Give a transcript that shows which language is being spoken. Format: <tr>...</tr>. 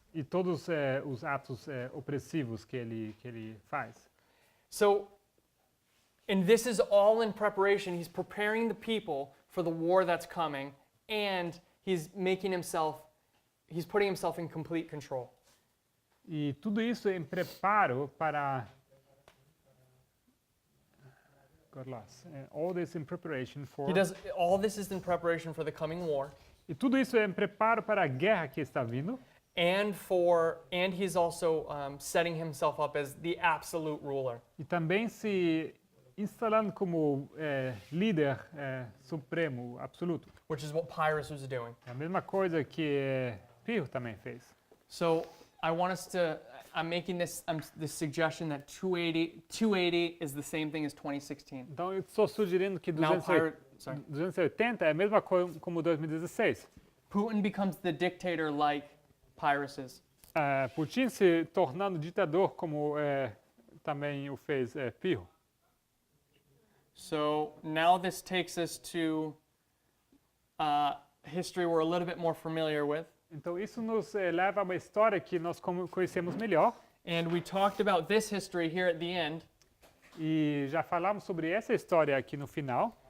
<pt>todos os atos opressivos que ele faz.</pt> <en>So, and this is all in preparation. He's preparing the people for the war that's coming, and he's putting himself in complete control.</en> <pt>E tudo isso em preparo para</pt> <en>got lost. All this in preparation for. All this is in preparation for the coming war.</en> <pt>E tudo isso é um preparo para a guerra que está vindo.</pt> <en>And he's also setting himself up as the absolute ruler.</en> <pt>E também se instalando como líder supremo, absoluto.</pt> <en>Which is what Pyrrhus was doing.</en> <pt>É a mesma coisa que Pirro também fez.</pt> <en>So I want us to, I'm making this suggestion that 280 is the same thing as 2016.</en> <pt>Então eu estou sugerindo que</pt> <en>Now,</en> <pt>280 é a mesma coisa como 2016.</pt> <en>Putin becomes the dictator like Pyrrhus is.</en> <pt>Putin se tornando ditador como também o fez Pirro.</pt> <en>So now this takes us to history we're a little bit more familiar with.</en> <pt>Então isso nos leva a uma história que nós conhecemos melhor.</pt> <en>And we talked about this history here at the end.</en> <pt>E já falamos sobre essa história aqui no final.</pt>